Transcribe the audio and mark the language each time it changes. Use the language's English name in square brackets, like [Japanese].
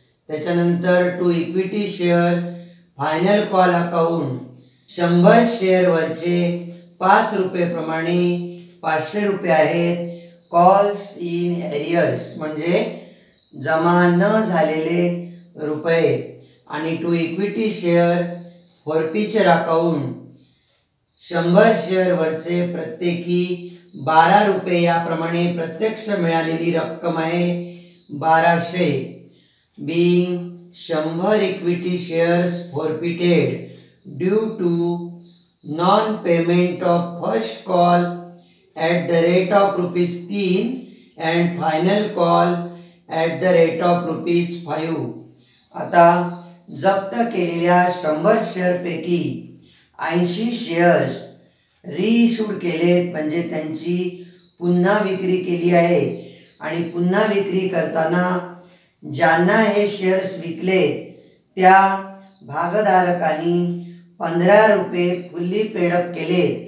[Marathi] त्याच्यानंतर to equity share final call account 100 शेअरवरचे 5 रुपये प्रमाणे 500 रुपये आहेत कॉल्स इन एरियर्स म्हणजे जमा न झालेले रुपये. आणि to equity share forfeiture account 100 शेअरवरचे प्रत्येकी 12 रुपये याप्रमाणे प्रत्यक्ष मिळालेली रक्कम आहे 1200. [English] being 100 equity shares forfeited due to non-payment of first call at the rate of ₹3 and final call at the rate of ₹5. [Marathi] आता जप्त केलेल्या 100 शेअरपैकी 80 शेअर्स रिइश्यूड केलेत म्हणजे त्यांची पुन्हा विक्री केली आहे आणि पुन्हा विक्री करताना ज्यांना हे शेअर्स विकले त्या भागधारकांनी 15 रुपये फुल्ली पेडअप केले.